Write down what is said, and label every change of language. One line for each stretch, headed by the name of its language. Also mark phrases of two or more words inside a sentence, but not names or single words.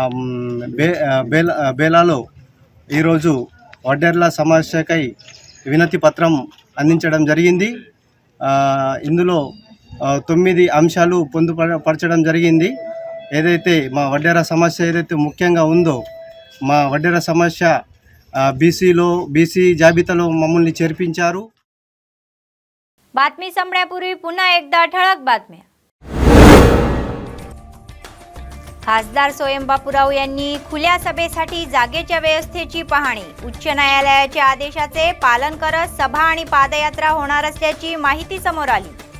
Telugu: బేలాలో ఈరోజు వడ్డెర్ల సమస్యకై వినతి పత్రం అందించడం జరిగింది. ఇందులో 9 అంశాలు పొందుపరచడం జరిగింది. ఏదైతే మా వడ్డెర సమస్య ఏదైతే ముఖ్యంగా ఉందో, మా వడ్డెర సమస్య బీసీ జాబితాలో మమ్మల్ని చేర్పించారు.
Marathi: बातमी संपण्यापूर्वी पुन्हा एकदा ठळक बातम्या. खासदार स्वयं बापूराव यांनी खुल्या सभेसाठी जागेच्या व्यवस्थेची पाहणी. उच्च न्यायालयाच्या आदेशाचे पालन करत सभा आणि पादयात्रा होणार असल्याची माहिती समोर आली.